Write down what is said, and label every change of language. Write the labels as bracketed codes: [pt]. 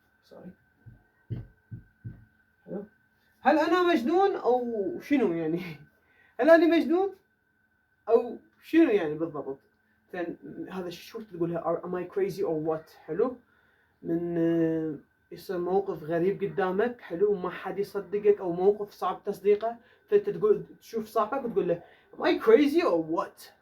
[en] sorry. [ar] هل انا مجنون او شنو يعني. هل انا مجنون او شنو يعني بالضبط. هذا شو تقولها [en] am I crazy or what. [ar] حلو. من يصير موقف غريب قدامك. حلو. وما حد يصدقك او موقف صعب تصديقه، فانت تقول تشوف صاحبك وتقول له [en] am I crazy or what.